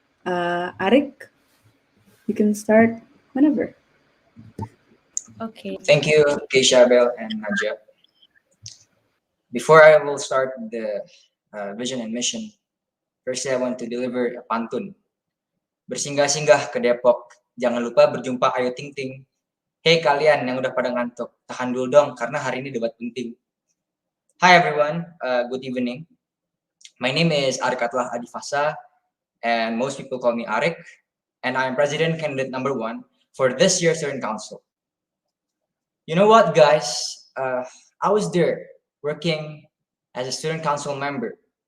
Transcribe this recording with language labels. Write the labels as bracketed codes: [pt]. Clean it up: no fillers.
[en] Arik, you can start whenever. Okay. Thank you, Keishabel and Nadia. Before I will start the vision and mission, firstly I want to deliver a pantun. [id] Bersinggah-singgah ke Depok, jangan lupa berjumpa Ayu Ting Ting. Hey kalian yang udah pada ngantuk, tahan dulu dong karena hari ini debat penting. [en] Hi everyone, good evening. My name is Arik Atlah Adifasa, and most people call me Arik, and I'm president candidate number 1 for this year's student council. You know what, guys? I was there working as a student council member.